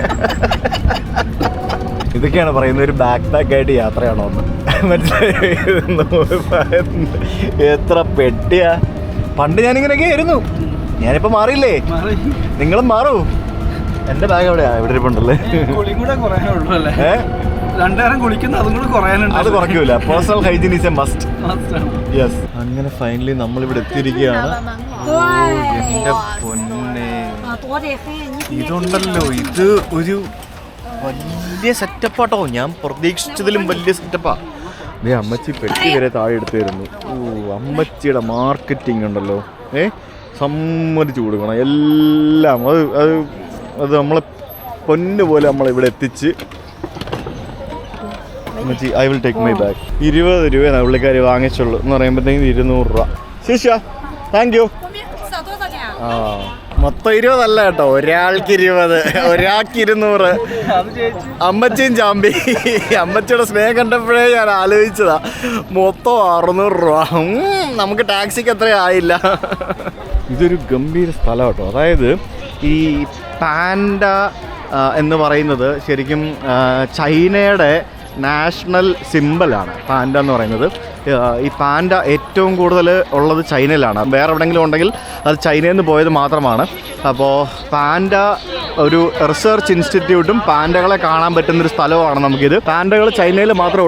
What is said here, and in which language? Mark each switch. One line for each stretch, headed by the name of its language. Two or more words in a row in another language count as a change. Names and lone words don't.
Malayalam: ഇതൊക്കെയാണ് പറയുന്നത് ഒരു ബാക്ക് ആയിട്ട് യാത്രയാണോ എന്ന് എത്ര പെട്ടിയാ പണ്ട് ഞാനിങ്ങനെയൊക്കെ ആയിരുന്നു ഞാനിപ്പോ മാറിയില്ലേ നിങ്ങളും മാറൂ എന്റെ ബാഗ് എവിടെയാ ഇവിടെ ഇരിപ്പുണ്ടല്ലേ കുളിയും കൂടെ കുറയാനേ ഉള്ളൂ അല്ലേ ഏ 2 നേരം കുളിക്കുന്ന അതും കൂടെ കുറയാനുണ്ട് അത് കുറയ്ക്കൂല
English: personal hygiene is a must
Malayalam: മസ്റ്റാണ്. യെസ് അങ്ങനെ ഫൈനലി നമ്മൾ ഇവിടെ എത്തിയിരിക്കുകയാണ്
Chinese: 对，
Malayalam: എന്റെ പൊന്നെ
Chinese: 多得很。你
Malayalam: ഇതുണ്ടല്ലോ ഇത് ഒരു വലിയ സെറ്റപ്പാട്ടോ ഞാൻ പ്രതീക്ഷിച്ചതിലും വലിയ സെറ്റപ്പാ ദേ അമ്മച്ചി പെട്ടി വരെ താഴെ എടുത്തു തരുന്നു ഓ അമ്മച്ചിയുടെ മാർക്കറ്റിംഗ് ഉണ്ടല്ലോ സമ്മതിച്ചു കൊടുക്കണം എല്ലാം അത് നമ്മളെ പൊന്നു പോലെ നമ്മളിവിടെ എത്തിച്ച് അമ്മച്ചി
English: I will take my bag
Malayalam: 20 രൂപയാണ് പുള്ളിക്കാരി വാങ്ങിച്ചുള്ളൂ എന്ന് പറയുമ്പോഴത്തേക്കും 200 രൂപ ശിഷ്യ
English: thank you
Chinese: 少多少钱？
Malayalam: ആ മൊത്തം 20 അല്ല കേട്ടോ ഒരാൾക്ക് 20 ഒരാൾക്ക് 200 അത് ചേച്ചി അമ്മച്ചിയും ചാമ്പി അമ്മച്ചിയുടെ സ്നേഹം കണ്ടപ്പോഴേ ഞാൻ ആലോചിച്ചതാ മൊത്തം 600 രൂപ നമുക്ക് ടാക്സിക്ക് അത്ര ആയില്ല ഇതൊരു ഗംഭീര സ്ഥലം കേട്ടോ അതായത് ഈ പാൻഡ എന്ന് പറയുന്നത് ശരിക്കും ചൈനയുടെ
English: national symbol
Malayalam: പാൻഡ എന്ന് പറയുന്നത് ഈ പാൻഡ ഏറ്റവും കൂടുതൽ ഉള്ളത് ചൈനയിലാണ് വേറെ എവിടെയെങ്കിലും ഉണ്ടെങ്കിൽ അത് ചൈനയിൽ നിന്ന് പോയത് മാത്രമാണ് അപ്പോൾ പാൻഡ ഒരു
English: research institute
Malayalam: പാൻഡകളെ കാണാൻ പറ്റുന്നൊരു സ്ഥലവുമാണ് നമുക്കിത് പാൻഡകൾ ചൈനയിൽ മാത്രമേ